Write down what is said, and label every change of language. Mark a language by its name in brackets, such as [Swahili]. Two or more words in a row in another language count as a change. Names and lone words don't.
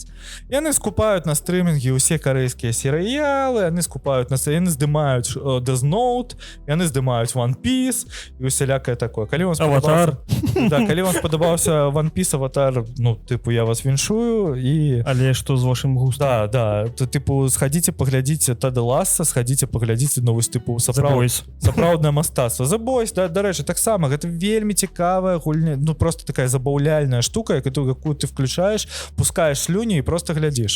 [Belarusian] Яны скупаюць на стрымінгі ўсе карэйскія серыялы, яны скупаюць яны здымаюць Death Note, яны здымаюць One Piece і усялякае такое. Калі вам Аватар. Да, калі вам спадабаўся One Piece, Аватар, я вас віншую і... Але што з вашым густам? Да, тыпу сходите паглядзіце Теда Ласса, сходите паглядзіце вось тыпу сапраўднае мастацтва. The Boys, дарэчы, таксама гэта вельмі цікавая гульня, просто такая забаўляльная штука, якую ты [Russian] включаешь, пускаешь [Belarusian] слюні і просто глядзіш.